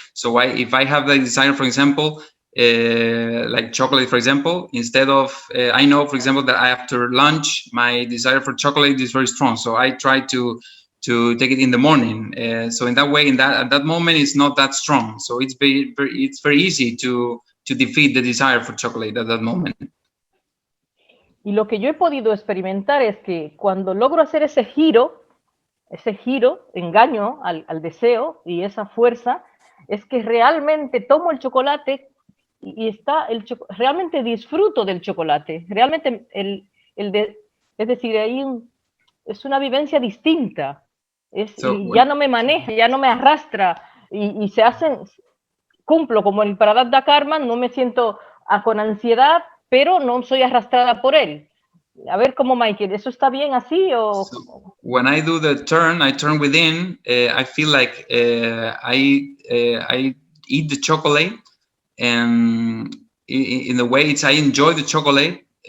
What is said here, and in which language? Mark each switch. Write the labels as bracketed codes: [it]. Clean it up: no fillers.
[en] So if I have the desire, for example, like chocolate, for example, instead of, I know, for example, that after lunch, my desire for chocolate is very strong. So I try to take it in the morning. So in that way, at that moment, it's not that strong. So it's very easy to defeat the desire for chocolate at that moment. [es] Y lo que yo he podido experimentar es que cuando logro hacer ese giro, engaño al deseo y esa fuerza, es que realmente tomo el chocolate y realmente disfruto del chocolate. Realmente, es decir, es una vivencia distinta. Ya no me maneja, ya no me arrastra y cumplo como el Pradabdha Karma, no me siento con ansiedad, pero no soy arrastrada por él. A ver cómo, Michael, ¿eso está bien así? [en] So when I do the turn, I turn within, I feel like I eat the chocolate, and in the way I enjoy the chocolate.